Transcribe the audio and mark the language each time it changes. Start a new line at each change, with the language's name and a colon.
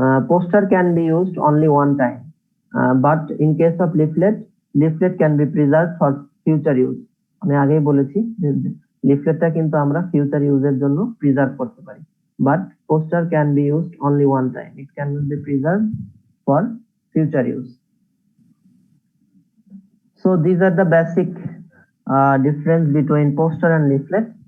English: Poster can be used only one time, but in case of leaflet can be preserved for future use.
Bangla: আমি আগেই বলেছি যে লিফলেটটা কিন্তু আমরা ফিউচার ইউজের জন্য প্রিজার্ভ করতে পারি,
English: But poster can be used only one time, it can not be preserved for future use. So these are the basic difference between poster and leaflet.